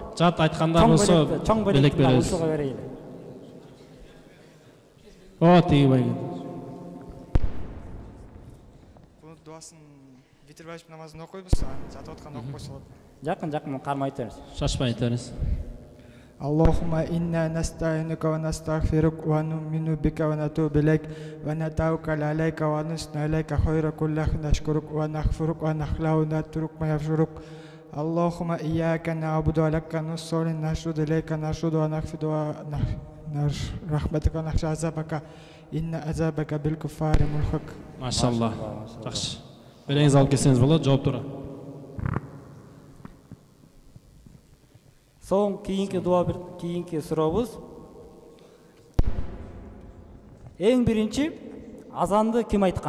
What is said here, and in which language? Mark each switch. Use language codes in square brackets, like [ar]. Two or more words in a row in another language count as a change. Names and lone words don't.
[ky] Жат айткандар болсо белек беребиз. О, тиги байга. Кунут дубасын витр важип намазын окуйбуз, жатып атканда окуп койсо болот. Жакын кармай бериңиз. Шашпай айта бериңиз. [ar] اللهم إنا نستعينك ونستغفرك ونؤمن بك ونتوب إليك ونتوكل عليك ونثني عليك خير كله نشكرك ونغفرك ونخلع ونترك ما يفجرك اللهم إياك نعبد ولك نصلي نشهد إليك نشهد ونخفض رحمتك ونخشى عذابك إن عذابك بالكفار ملحق. [kk] Машалла. Жақсы. Береңіз алып келсеңіз болады, жауап тұра. Соң кейінгі сұраубыз. Ең бірінші азанды кім айтқан?